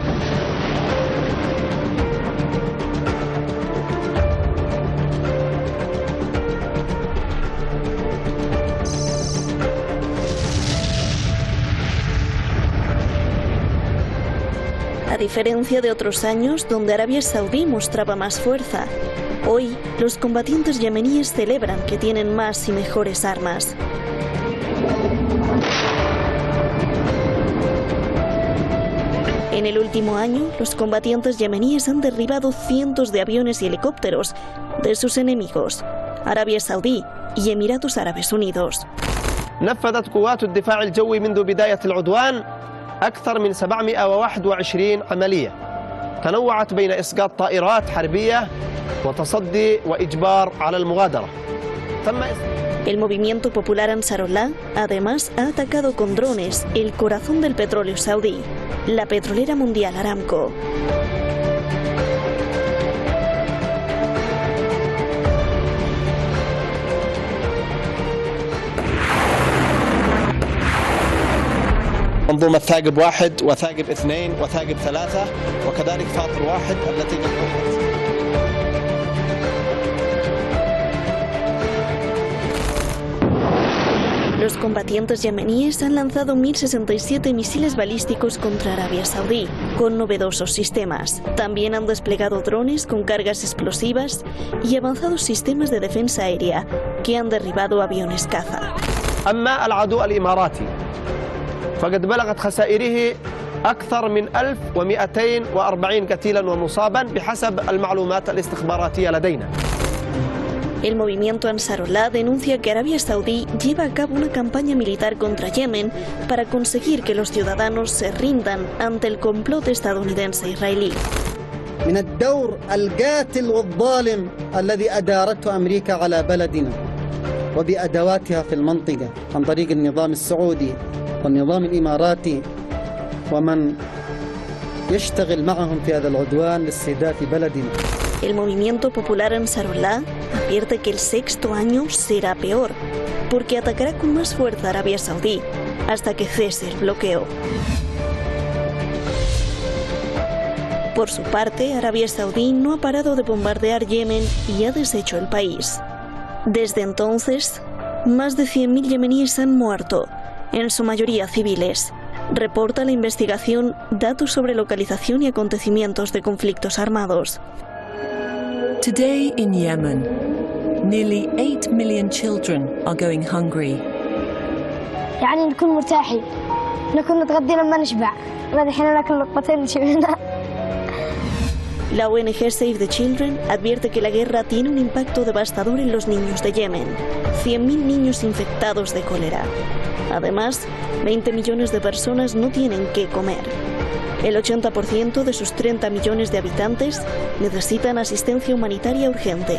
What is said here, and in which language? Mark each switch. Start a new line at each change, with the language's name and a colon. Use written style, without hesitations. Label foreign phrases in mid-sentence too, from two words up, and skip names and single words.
Spanish: A diferencia de otros años donde Arabia Saudí mostraba más fuerza, hoy los combatientes yemeníes celebran que tienen más y mejores armas. En el último año, los combatientes yemeníes han derribado cientos de aviones y helicópteros de sus enemigos, Arabia Saudí y Emiratos Árabes Unidos.
Arabic: نفذت قوات الدفاع الجوي منذ بداية العدوان أكثر من 721 عملية تنوعت بين إسقاط طائرات حربية وتصدي وإجبار على المغادرة.
Spanish: El movimiento popular Ansarullah además ha atacado con drones el corazón del petróleo saudí, la petrolera mundial Aramco.
Arabic: منظومة ثاقب 1 وثاقب 2 وثاقب 3 وكذلك فاطر 1 التي
Spanish: Los combatientes yemeníes han lanzado 1067 misiles balísticos contra Arabia Saudí, con novedosos sistemas. También han desplegado drones con cargas explosivas y avanzados sistemas de defensa aérea, que han derribado aviones caza.
Arabic: أما العدو الإماراتي فقد بلغت خسائره أكثر من 1240 قتيلا ومصابا بحسب المعلومات الاستخباراتية لدينا.
Spanish: El movimiento Ansarullah denuncia que Arabia Saudí lleva a cabo una campaña militar contra Yemen para conseguir que los ciudadanos se rindan ante el complot estadounidense-israelí.
Arabic: من الدور القاتل والظالم الذي أدارته أمريكا على بلدنا وبأدواتها في المنطقة عن طريق النظام السعودي والنظام الإماراتي ومن يشتغل معهم في هذا العدوان لاستهداف بلدنا.
Spanish: El movimiento popular Ansarullah advierte que el 6º año será peor, porque atacará con más fuerza a Arabia Saudí hasta que cese el bloqueo. Por su parte, Arabia Saudí no ha parado de bombardear Yemen y ha deshecho el país. Desde entonces, más de 100.000 yemeníes han muerto, en su mayoría civiles. Reporta la investigación datos sobre localización y acontecimientos de conflictos armados.
English: Today in Yemen, nearly 8 million children are going hungry.
Arabic: يعني نكون مرتاحين كنا نتغدى لما نشبع بعد الحين ناكل لقمتين شبعنا.
Spanish: La ONG Save the Children advierte que la guerra tiene un impacto devastador en los niños de Yemen. 100.000 niños infectados de cólera. Además, 20 millones de personas no tienen qué comer. El 80% de sus 30 millones de habitantes necesitan asistencia humanitaria urgente.